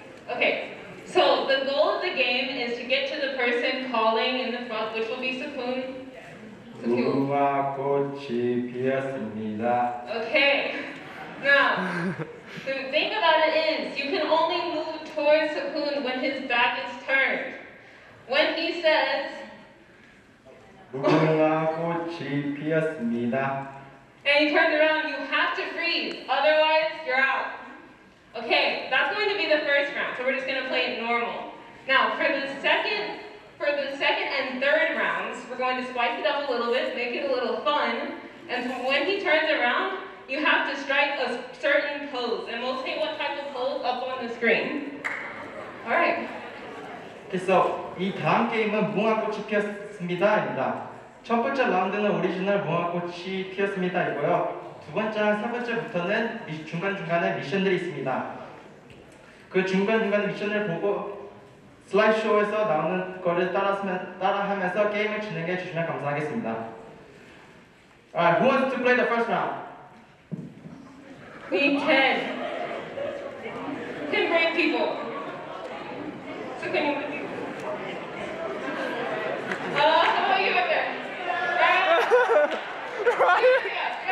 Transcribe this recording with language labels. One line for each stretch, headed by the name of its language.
English: Okay, so the goal of the game is to get to the person calling in the front, which will be Sakun.
Korean: 우와 꽃이 피었습니다.
English: Okay, now, the thing about it is, you can only move towards Sakun when his back is turned. When he says,
Korean: 무궁화 꽃이 피었습니다.
English: and he turns around, you have to freeze, otherwise you're out. Okay, that's going to be the first round, so we're just going to play it normal. Now, for the second and third rounds, we're going to spice it up a little bit, make it a little fun, and when he turns around, you have to strike a certain pose, and we'll say what type of pose up on the screen. All right.
Korean: 그래서 이 다음 게임은 무궁화꽃이 피었습니다입니다. 첫 번째 라운드는 오리지널 무궁화꽃이 피었습니다이고요. 두 번째랑 세 번째부터는 중간중간에 미션들이 있습니다. 그 중간중간에 미션을 보고 슬라이드쇼에서 나오는 거를 따라하면서 게임을 진행해 주시면 감사하겠습니다.
English: Alright, who wants to play the first round? We need 10. 10 brave people. So can you... how about you up there? Right? Yeah.